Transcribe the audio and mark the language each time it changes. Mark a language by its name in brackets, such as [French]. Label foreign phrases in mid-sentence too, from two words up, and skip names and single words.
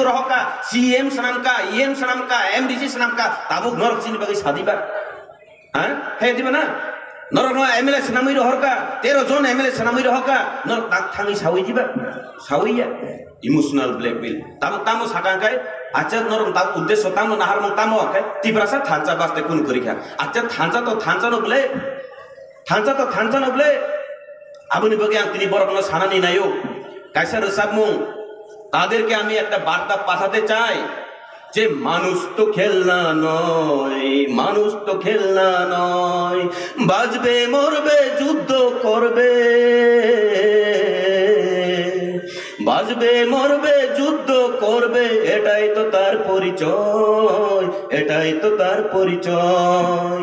[Kok Borok] रहका सीएम सनामका ईएम सनामका एमडीसी सनामका ताबु नरक चिनि बागै सादिबा हां हे दिबा ना नरक एमएलए सनामै रहका 13 जन एमएलए सनामै रहका नर थाङि सावै दिबा सावैया [English] emotional blackmail [Kok Borok] तामो साकांकाय आचा नरम ता उद्देश्य तामो नाहार मं तामो के तिब्रासा थांचा बास्ते कुन करिखा आचा थांचा तो थांचा न बले आबुनि बगे आं तिनि बरकनो सानानि नायो कायसा रसाब मुं [Bangla] তাদেরকে আমি একটা বার্তা পাঠাতে চাই যে মানুষ তো খেলনা নয়, মানুষ তো খেলনা নয়, বাঁচবে মরবে যুদ্ধ করবে, বাঁচবে মরবে যুদ্ধ করবে, এটাই তো তার পরিচয়, এটাই তো তার পরিচয়।